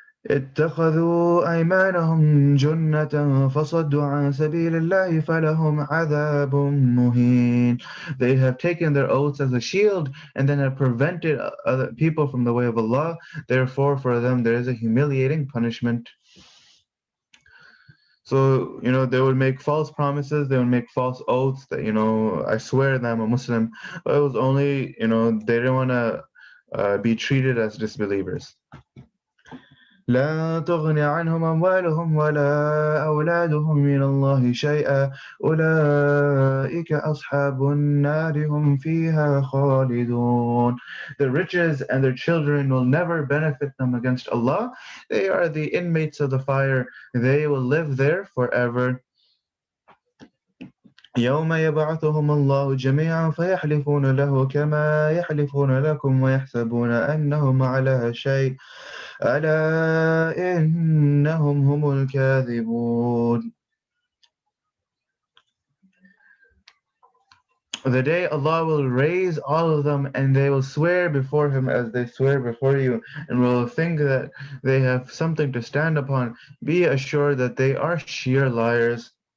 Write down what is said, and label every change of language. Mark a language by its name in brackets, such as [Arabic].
[Arabic] اتخذوا أيمانهم جنة فصدوا عن سبيل الله فلهم عذاب مهين. [English] They have taken their oaths as a shield and then have prevented other people from the way of Allah. Therefore, for them there is a humiliating punishment. So, they would make false promises, they would make false oaths that, I swear that I'm a Muslim. But it was only, they didn't want to be treated as disbelievers. [Arabic] لا تغن عنهم أموالهم ولا أولادهم من الله شيئا أولئك أصحاب النار هم فيها خالدون. [English] The riches and their children will never benefit them against Allah. They are the inmates of the fire. They will live there forever. [Arabic] يوم يبعثهم الله جميعا فيحلفون له كما يحلفون لكم ويحسبون أنهم على شيء ألا إنهم هم الكاذبون. [English] The day Allah will raise all of them and they will swear before Him as they swear before you and will think that they have something to stand upon. Be assured that they are sheer liars.